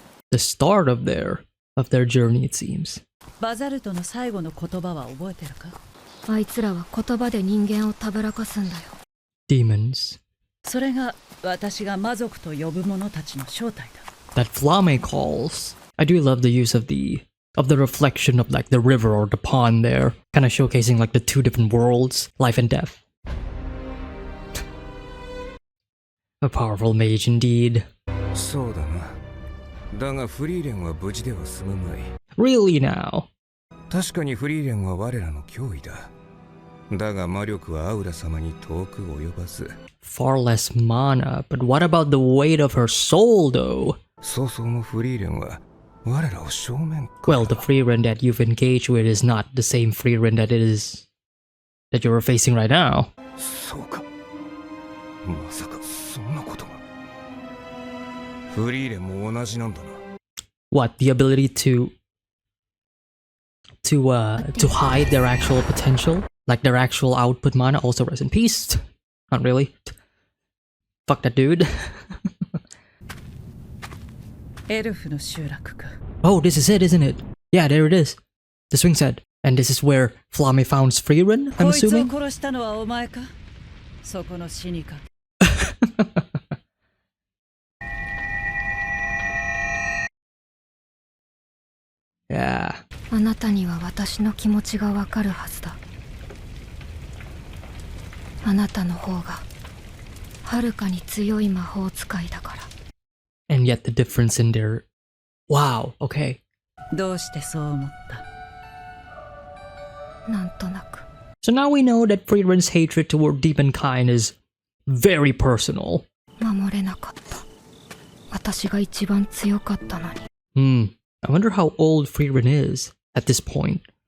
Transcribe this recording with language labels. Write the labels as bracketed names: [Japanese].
[English] The start of their journey, it seems. [Japanese] バザルトの最後の言葉は覚えてるか？あいつらは言葉で人間をたぶらかすんだよ。 [English] Demons. [Japanese] それが私が魔族と呼ぶ者たちの正体だ。 [English] That Flame calls. I do love the use of the reflection of like the river or the pond there, kind of showcasing like the two different worlds, life and death. A powerful mage indeed. [Japanese] そうだな。だがフリーレンは無事では済むまい。 [English] Really now? [Japanese] 確かにフリーレンは我らの脅威だ。だが魔力はアウラ様に遠く及ばず。 [English] Far less mana, but what about the weight of her soul though? [Japanese] 早々のフリーレンは我らを正面から。 [English] Well, the Frieren that you've engaged with is not the same Frieren that you're facing right now. [Japanese] そうか。まさかそんなことが。フリーレンも同じなんだな。 [English] What, the ability to hide their actual potential? Like their actual output mana also rest in peace? Not really. Fuck that dude. [Japanese] エルフの集落か。 [English] Oh, this is it, isn't it? Yeah, there it is. The swing set. And this is where Flame found Frieren, I'm [Japanese] こいつを [English] assuming? [Japanese] 殺したのはお前か？そこの死にか。 [English] Yeah. [Japanese] あなたには私の気持ちがわかるはずだ。あなたの方がはるかに強い魔法使いだから。 [English] And yet the difference in their... Wow, okay. [Japanese] どうしてそう思った？なんとなく。 [English] So now we know that Frieren's hatred toward Demonkind is very personal. [Japanese] 守れなかった。私が一番強かったのに。 [English] I wonder how old Frieren is at this point.